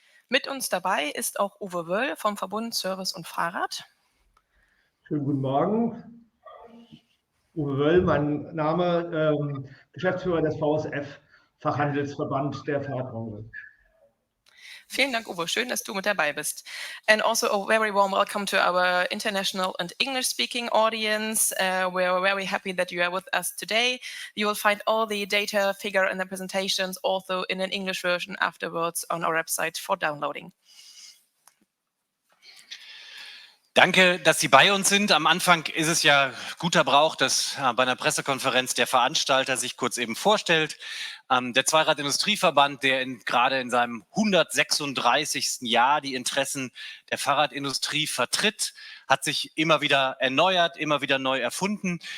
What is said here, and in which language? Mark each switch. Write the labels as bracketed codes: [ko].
[de] Mit uns dabei ist auch Uwe Wöll vom Verbund Service und Fahrrad. Schönen guten Morgen. Uwe Wöll, mein Name, Geschäftsführer des VSF, Fachhandelsverband der Fahrradbranche. Vielen Dank, Uwe. Schön, dass du mit dabei bist. [en] And also a very warm welcome to our international and English-speaking audience. We're very happy that you are with us today. You will find all the data, figure, and the presentations also in an English version afterwards on our website for downloading. [de] Danke, dass Sie bei uns sind. Am Anfang ist es ja guter Brauch, dass bei einer Pressekonferenz der Veranstalter sich kurz eben vorstellt. Der Zweiradindustrieverband, der gerade in seinem 136. Jahr die Interessen der Fahrradindustrie vertritt, hat sich immer wieder erneuert, immer wieder neu erfunden.